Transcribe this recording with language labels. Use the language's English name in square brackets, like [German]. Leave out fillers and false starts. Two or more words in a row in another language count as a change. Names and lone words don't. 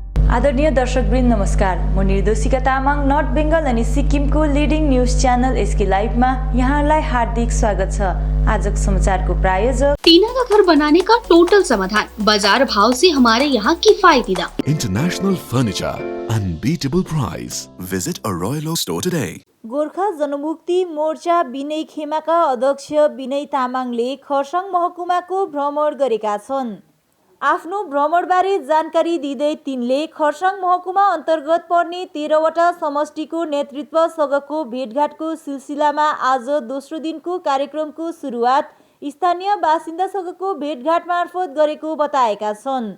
[Nepali] आदरणीय दर्शकवृन्द नमस्कार। म निर्दोषिका तामाङ नर्थ बेङ्गल अनि सिक्किमको [English] leading news channel [Nepali] एसके लाइभमा यहाँलाई हार्दिक स्वागत छ। आजको समाचारको प्रायोजक [Hindi] टीना का घर बनाने का टोटल समाधान, बाजार भाव से हमारे यहाँ किफायती दाम। [English] International furniture, unbeatable price. Visit a Royal Oak store today. [Nepali] गोर्खा जनमुक्ति मोर्चा विनय खेमाका अध्यक्ष विनय तामाङले खरसाङ महकुमाको भ्रमण गरेका छन्। आफ्नो भ्रमणबारे जानकारी दिँदै तिनले खरसाङ महकुमा अन्तर्गत पर्ने 13वटा समष्टिको नेतृत्वसँगको भेटघाटको सिलसिलामा आज दोस्रो दिनको कार्यक्रमको सुरुवात स्थानीय बासिन्दासँगको भेटघाट मार्फत गरेको बताएका छन्।